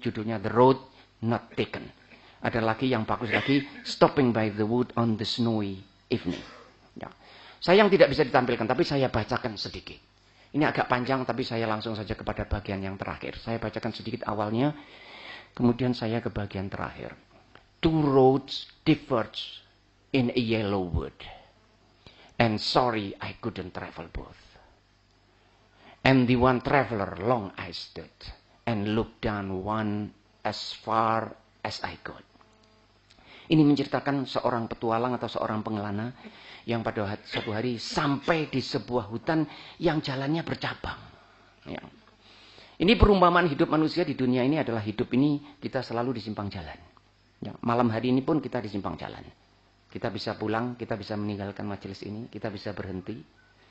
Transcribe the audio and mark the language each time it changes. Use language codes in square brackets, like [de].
[id] Judulnya The Road Not Taken. Ada lagi yang bagus lagi, Stopping by the Wood on the Snowy Evening. Ya. Sayang tidak bisa ditampilkan, tapi saya bacakan sedikit. Ini agak panjang, tapi saya langsung saja kepada bagian yang terakhir. Saya bacakan sedikit awalnya, kemudian saya ke bagian terakhir. [en] Two roads diverge in a yellow wood, and sorry I couldn't travel both. And the one traveler long I stood, and looked down one as far as I could. [id] Ini menceritakan seorang petualang atau seorang pengelana yang pada suatu hari sampai di sebuah hutan yang jalannya bercabang. Ya. Ini perumpamaan hidup manusia di dunia ini adalah hidup ini kita selalu di simpang jalan. Ya. Malam hari ini pun kita di simpang jalan. Kita bisa pulang, kita bisa meninggalkan majelis ini, kita bisa berhenti.